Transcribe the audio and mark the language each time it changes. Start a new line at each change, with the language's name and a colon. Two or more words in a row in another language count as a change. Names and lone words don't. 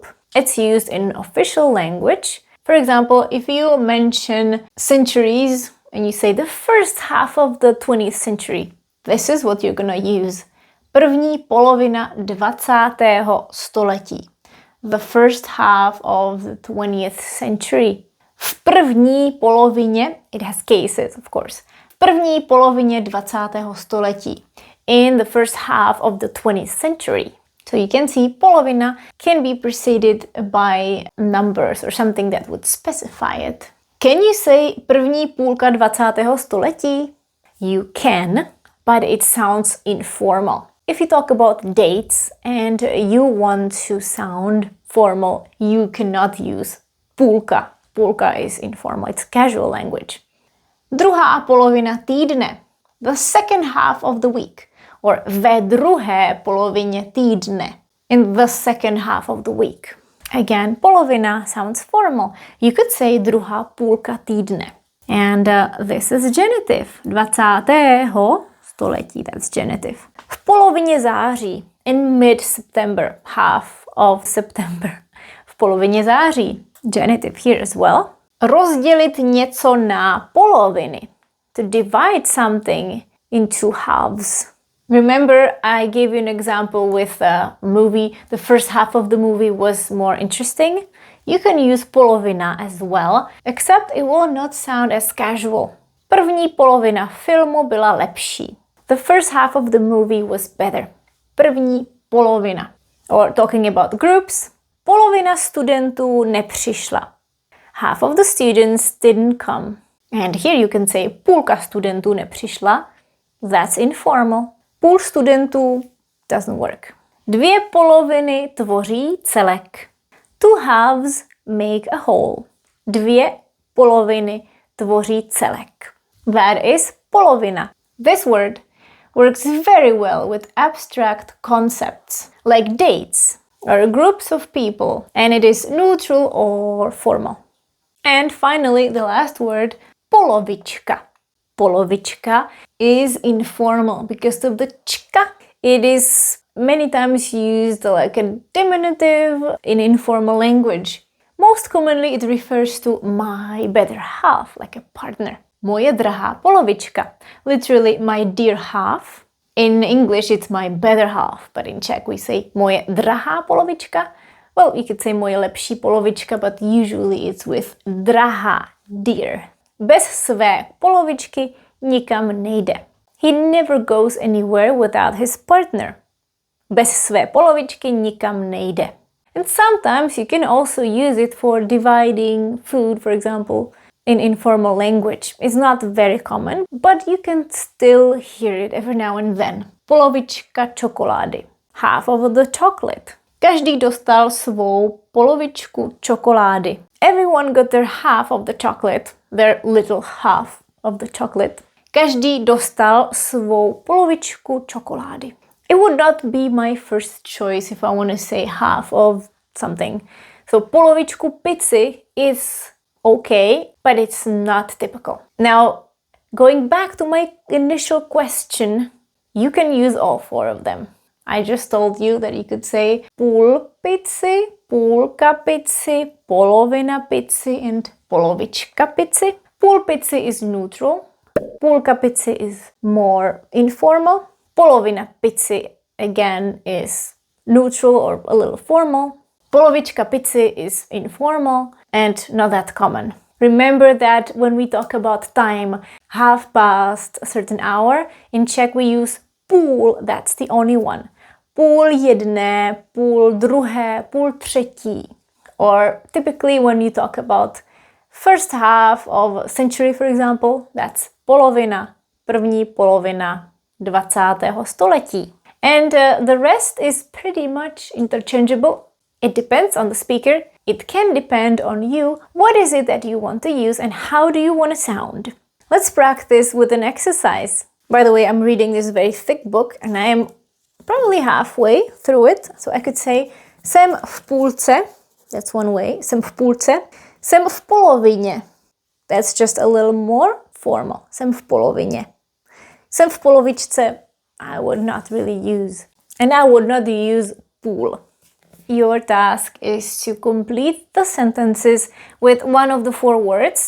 English: It's used in official language. For example, if you mention centuries and you say the first half of the 20th century, this is what you're gonna use.
Czech: První polovina 20. století.
English: The first half of the 20th century.
Czech: V první polovině,
English: it has cases, of course.
Czech: V první polovině 20. století.
English: In the first half of the 20th century. So you can see polovina can be preceded by numbers or something that would specify it. Can you say
Czech: první půlka 20. století?
English: You can, but it sounds informal. If you talk about dates and you want to sound formal, you cannot use půlka. Půlka is informal, it's casual language.
Czech: Druhá polovina týdne.
English: The second half of the week.
Czech: Or ve druhé polovině týdne.
English: In the second half of the week. Again, polovina sounds formal. You could say
Czech: druhá půlka týdne.
English: And this is genitive. 20. století, that's genitive.
Czech: V polovině září.
English: In mid-September. Half of September.
Czech: V polovině září.
English: Genitive here as well.
Czech: Rozdělit něco na poloviny.
English: To divide something into halves. Remember, I gave you an example with a movie. The first half of the movie was more interesting. You can use polovina as well, except it will not sound as casual.
Czech: První polovina filmu byla lepší.
English: The first half of the movie was better.
Czech: První polovina.
English: Or talking about groups,
Czech: polovina studentů nepřišla.
English: Half of the students didn't come. And here you can say
Czech: půlka studentů nepřišla.
English: That's informal.
Czech: Půl studentů
English: doesn't work.
Czech: Dvě poloviny tvoří celek.
English: Two halves make a whole.
Czech: Dvě poloviny tvoří celek.
English: That is polovina. This word works very well with abstract concepts like dates or groups of people, and it is neutral or formal. And finally, the last word, polovička. Polovička is informal because of the čka. It is many times used like a diminutive in informal language. Most commonly it refers to my better half, like a partner.
Czech: Moje drahá polovička.
English: Literally, my dear half. In English, it's my better half, but in Czech we say
Czech: moje drahá polovička.
English: Well, you could say
Czech: moje lepší polovička,
English: but usually it's with drahá, dear.
Czech: Bez své polovičky nikam nejde.
English: He never goes anywhere without his partner.
Czech: Bez své polovičky nikam nejde.
English: And sometimes you can also use it for dividing food, for example, in informal language. It's not very common, but you can still hear it every now and then.
Czech: Polovička čokolády.
English: Half of the chocolate.
Czech: Každý dostal svou polovičku čokolády.
English: Everyone got their half of the chocolate, their little half of the chocolate.
Czech: Každý dostal svou polovičku čokolády.
English: It would not be my first choice if I want to say half of something. So
Czech: polovičku pici
English: is okay, but it's not typical. Now, going back to my initial question, you can use all four of them. I just told you that you could say
Czech: půl pici, půlka pici, polovina pici,
English: and
Czech: polovička pici. Půl pici
English: is neutral.
Czech: Půlka pici
English: is more informal.
Czech: Polovina pici,
English: again, is neutral or a little formal.
Czech: Polovička pici
English: is informal and not that common. Remember that when we talk about time, half past a certain hour, in Czech we use půl, that's the only one.
Czech: Půl jedné, půl druhé, půl třetí.
English: Or typically when you talk about first half of a century, for example, that's polovina,
Czech: první polovina 20.
English: století. And the rest is pretty much interchangeable. It depends on the speaker. It can depend on you. What is it that you want to use and how do you want to sound? Let's practice with an exercise. By the way, I'm reading this very thick book and I am probably halfway through it. So I could say
Czech: jsem v půlce.
English: That's one way.
Czech: Jsem v půlce. Jsem v polovině.
English: That's just a little more formal.
Czech: Jsem v polovině. Jsem v polovičce.
English: I would not really use. And I would not use půl. Your task is to complete the sentences with one of the four words.